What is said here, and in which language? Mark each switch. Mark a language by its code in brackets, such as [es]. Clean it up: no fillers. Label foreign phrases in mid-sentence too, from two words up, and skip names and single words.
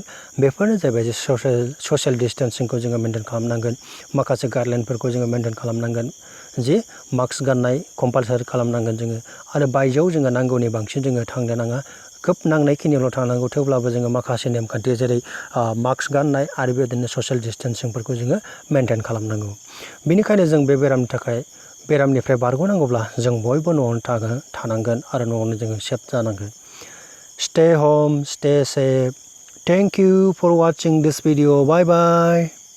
[brx] बेफोरनो जाहैबाय जे [en] social distancing [brx] जोङो मेनटेन खालामनांगोन, माखासे गाइडलाइनफोरखौ जोङो मेनटेन खालामनांगोन, जे मास्क गाननाय कम्पालसारि खालामनांगोन जोङो आरो बायजोआव जोङो नांगौनि बांसिन जोङो थांनो नाङा। खोब नांनायखिनियावल' थांनांगौ, थेवब्लाबो जोङो माखासे नेमखान्थि जेरै मास्क गाननाय आरो बेबायदिनो [en] social distancing [brx] जोङो मेनटेन खालामनांगौ। बेनिखायनो जों बे बेरामनिफ्राय बारग'नांगौब्ला जों बयबो न'आवनो थानांगोन आरो न'आवनो जोङो सेफ जानांगोन। [en] Stay home, stay safe. Thank you for watching this video. Bye bye.